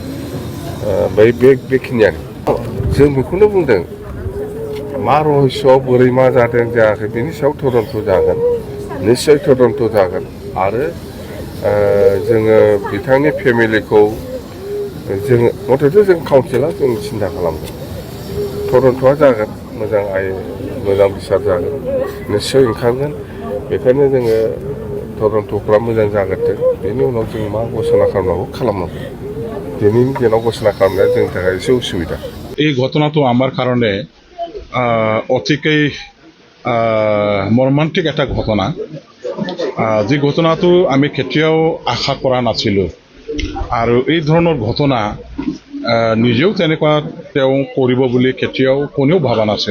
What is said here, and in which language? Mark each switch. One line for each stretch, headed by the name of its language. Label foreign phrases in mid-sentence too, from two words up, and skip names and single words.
Bodo: बेखिनियानो जों बेखौनो बुंदों मा रहस्यआव बोरै मा जादों जायाखै बेनि सायाव तदन्त जागोन, निस्सय तदन्त जागोन आरो जोङो बिथांनि फेमिलिखौ जोङो मथथे जों काउन्सिला जों सिन्था खालामगोन। तदन्तआ जागोन, मोजां बिसार जागोन, निस्सय ओंखारगोन। बेखायनो जोङो तदन्तफ्रा मोजां जागोरथों बेनि उनाव जों मा घोषणा खालामनांगौ खालामनांगौ। दिनैनि दिनाव घोषणा खालामनाया जोंनि थाखाय एसे उसुबिदा।
Assamese: এই ঘটনাটো আমাৰ কাৰণে অতিকৈ মৰ্মান্তিক এটা ঘটনা। যি ঘটনাটো আমি কেতিয়াও আশা কৰা নাছিলোঁ আৰু এই ধৰণৰ ঘটনা নিজেও তেনেকুৱা তেওঁ কৰিব বুলি কেতিয়াও কোনেও ভবা নাছিল।